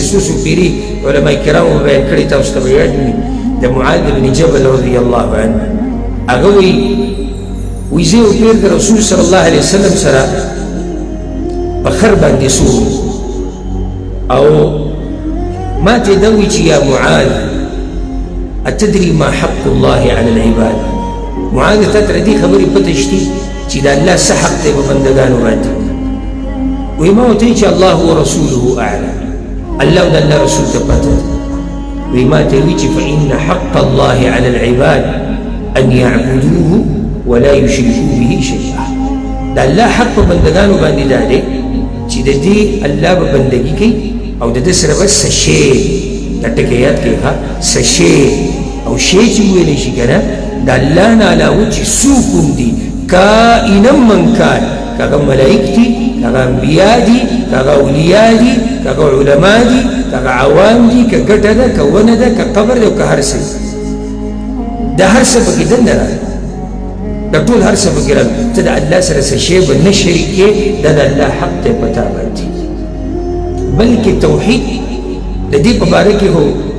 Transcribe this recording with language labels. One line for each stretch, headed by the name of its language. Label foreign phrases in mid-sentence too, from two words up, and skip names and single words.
Pashto: سوسو پیری علماء کرامو بیان کړی تاسو ته به یاد وي د معاذ بن جبل
Arabic: رضی الله عنه
Pashto: هغه وایي زه یو پیر د رسول
Arabic: صلی الله علیه وسلم
Pashto: سره په خر باندې سور او ما ته دا وایي چې
Arabic: یا معاذ اتدري ما حق الله على العباد
Pashto: معاذ تا ته دې خبرې پته شتي چې د الله څه حق دی په بندګانو باندې وایي ما ورته چې
Arabic: الله ورسوله اعلم
Pashto: الله او د الله رسول ته پته وایي ما ته وایي چې
Arabic: فإن حق الله على العباد أن يعبدوه ولا يشركوا به شيئا
Pashto: د الله حق په بندګانو باندې دا دی چې د دې الله به بندګي کوي او د ده سره به څه شی دا ټکی یاد کوي ښه څه شی او شی چې وویلی شي که نه د الله نه علاوه چې څوک هم دي
Arabic: کائنا من کان
Pashto: که هغه ملایک دي که هغه انبیا دي که هغه اولیا دي که هغه علما دي که هغه عوام دي که ګټه ده که ونه ده که قبر ده او که هر څه دا هر څه پکې دننه راغلی دا ټول هر څه پکې راغلی ته د الله سره څه شی به نه شریکې دا د الله حق دی په تا باندې بلکې توحید د دې په باره کې هو